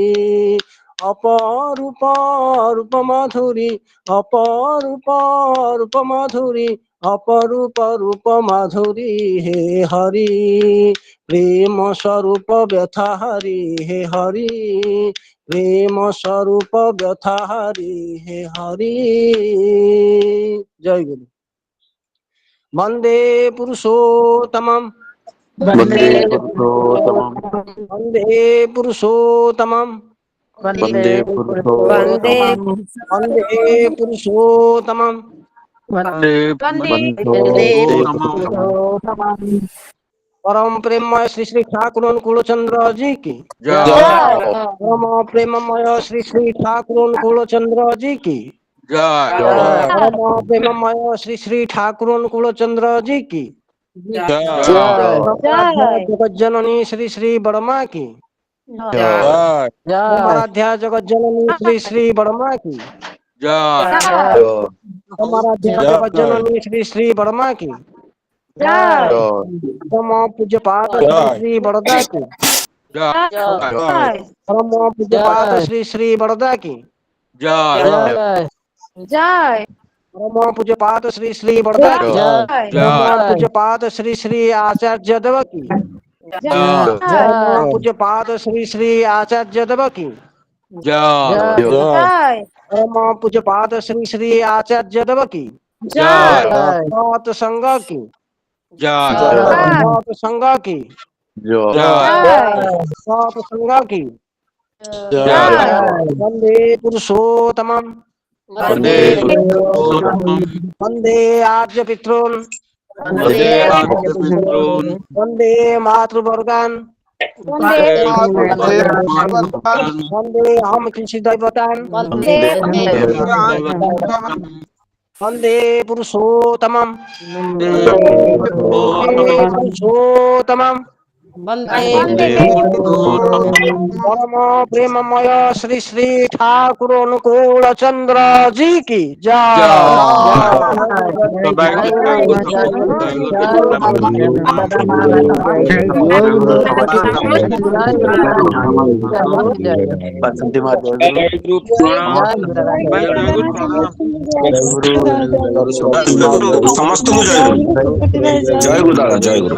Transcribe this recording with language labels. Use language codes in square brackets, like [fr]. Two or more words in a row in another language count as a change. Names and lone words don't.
[bn] অপরূপ রূপ মাধুরী অপরূপ রূপ মাধুরী অপরূপ রূপ মাধুরী হে হরি প্রেম স্বরূপ ব্যথা হরি হে হরি প্রেম স্বরূপ ব্যথা হরি হে হরি [sa] জয় গুরু বন্দে পুরুষোত্তমম वंदे पुरुषोत्तमं বন্দে পুরুষোত্তমম वंदे पुरुषोत्तमं বন্দে পুরুষোত্তমম वंदे पुरुषोत्तमं [hi] परम प्रेममय श्री श्री ठाकुर कुलचंद्र जी की परम प्रेममय श्री श्री ठाकुर कुलचंद्र जी की परम प्रेममय श्री श्री ठाकुर कुलचंद्र जी की जगत जननी श्री श्री बड़मा की आराध्या जगत जननी श्री श्री बड़मा की आराध्या जगत जननी श्री श्री बड़मा की परम पूज्य पाद श्री श्री बड़दा की परम पूज्य पाद श्री श्री बड़दा की परम पूज्य पाद श्री श्री बड़दा की परम पूज्य पाद श्री श्री आचार्य देव की परम पूज्य पाद श्री श्री आचार्य देव की परम पूज्य पाद श्री श्री आचार्य देव की सत संग की सत संग की सत संग की [sa] वंदे पुरुषोत्तमं वंदे आर्य पितॄन् वंदे मातृवर्गान् वंदे हम कृषि दैवतान् वंदे पुरुषोत्तमं पुरुषोत्तमं [hi] परम प्रेममय श्री श्री ठाकुर अनुकूल चंद्र जी की [or] ବାସନ୍ତୀ ମା ଜୟଗୁରୁ ସମସ୍ତଙ୍କୁ ଜୟଗୁରୁ ଦାଦା ଜୟଗୁରୁ